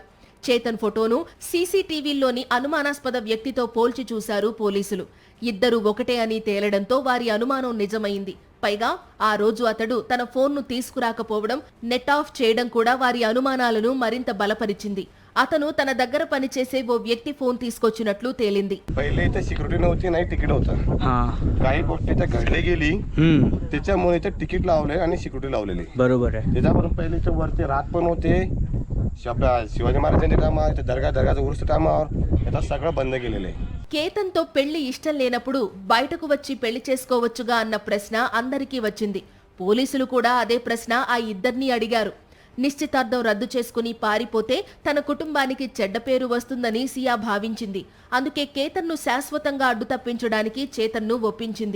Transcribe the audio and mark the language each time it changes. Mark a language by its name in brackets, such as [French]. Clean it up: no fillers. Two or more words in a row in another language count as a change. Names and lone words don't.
[Telugu] చేతన్ ఫోటోను సీసీటీవీల్లోని అనుమానాస్పద వ్యక్తితో పోల్చి చూశారు పోలీసులు. ఇద్దరు ఒకటే అని తేలడంతో వారి అనుమానం నిజమైంది. పైగా ఆ రోజు అతడు తన ఫోన్ను తీసుకురాకపోవడం, నెట్ ఆఫ్ చేయడం కూడా వారి అనుమానాలను మరింత బలపరిచింది. అతను తన దగ్గర పనిచేసే ఓ వ్యక్తి ఫోన్ తీసుకొచ్చినట్లు తేలింది. [Marathi] पहिले इथे सिक्युरिटी नव्हती, नाही तिकीट होतं. काही गोष्टी त्या घडल्या गेली, त्याच्यामुळे इथे तिकीट लावले आणि सिक्युरिटी लावलेली. बरोबर आहे. त्याच्यापासून पहिले इथे वरती रात पण होते. शिवाजी महाराजांच्या टायमावर, दर्गाचं उर्स टायमावर आता सगळं बंद केलेलं आहे. [Telugu] కేతన్తో పెళ్లి ఇష్టం లేనప్పుడు బయటకు వచ్చి పెళ్లి చేసుకోవచ్చుగా అన్న ప్రశ్న అందరికీ వచ్చింది. పోలీసులు కూడా అదే ప్రశ్న ఆ ఇద్దరినీ అడిగారు. నిశ్చితార్థం రద్దు చేసుకుని పారిపోతే తన కుటుంబానికి చెడ్డ పేరు వస్తుందని సియా భావించింది. అందుకే కేతన్ను శాశ్వతంగా అడ్డు తప్పించడానికి చేతన్ను ఒప్పించింది.